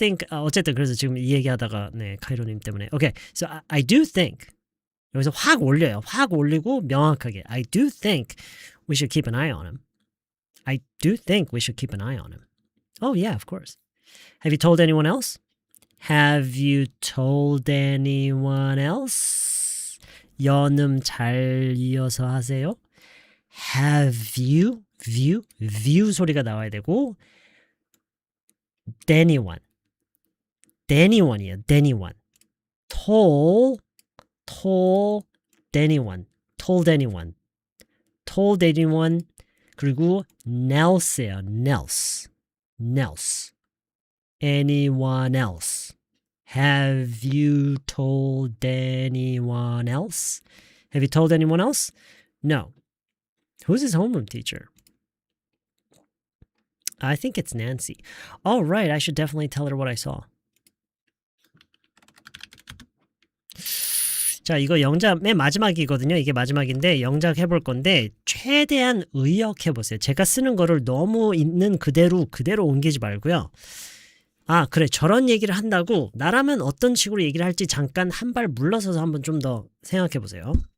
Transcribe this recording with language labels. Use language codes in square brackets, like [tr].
[ko] 어쨌든 그래서 지금 이 얘기하다가 네 카이로님 때문에. [en] Okay, so I do think. [ko] 여기서 확 올려요. 확 올리고 명확하게. [en] I do think we should keep an eye on him. I do think we should keep an eye on him. Oh yeah, of course. Have you told anyone else? Have you told anyone else? [ko] 연음 잘 이어서 하세요. [en] Have you? [ko] view 소리가 나와야 되고 anyone. anyone이에요. anyone. [en] told anyone. told anyone. told anyone? [ko] 그리고 else예요. [en] else. Anyone else? Have you told anyone else? Have you told anyone else? No. Who's his homeroom teacher? I think it's Nancy. All right, I should definitely tell her what I saw. [ko] 자, 이거 영작 맨 마지막이거든요. 이게 마지막인데 영작 해볼 건데 최대한 의역해보세요. 제가 쓰는 거를 너무 있는 그대로 옮기지 말고요. 아, 그래. 저런 얘기를 한다고 나라면 어떤 식으로 얘기를 할지 잠깐 한 발 물러서서 한번 좀 더 생각해보세요.